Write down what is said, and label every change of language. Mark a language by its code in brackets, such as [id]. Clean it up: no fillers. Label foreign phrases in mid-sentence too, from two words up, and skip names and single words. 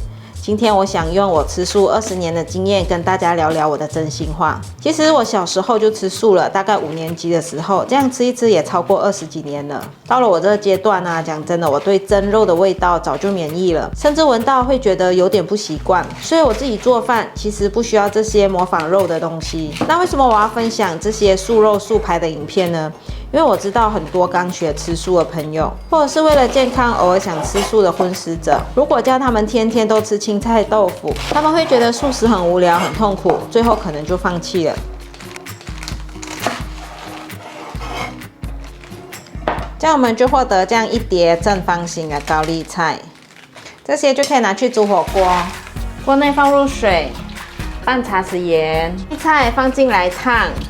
[zh] 今天我想用我吃素20年的經驗跟大家聊聊我的真心話。其實我小時候就吃素了，大概5年級的時候，這樣吃一吃也超過20幾年了。到了我這個階段啊，講真的，我對蒸肉的味道早就免疫了，甚至聞到會覺得有點不習慣。所以我自己做飯其實不需要這些模仿肉的東西。那為什麼我要分享這些素肉素排的影片呢？因為我知道很多剛學吃素的朋友，或者是為了健康偶爾想吃素的葷食者，如果叫他們天天都吃青菜豆腐，他們會覺得素食很無聊很痛苦，最後可能就放棄了。這樣我們就獲得這樣一疊正方形的高麗菜，這些就可以拿去煮火鍋。鍋內放入水，半茶匙鹽，菜放進來燙。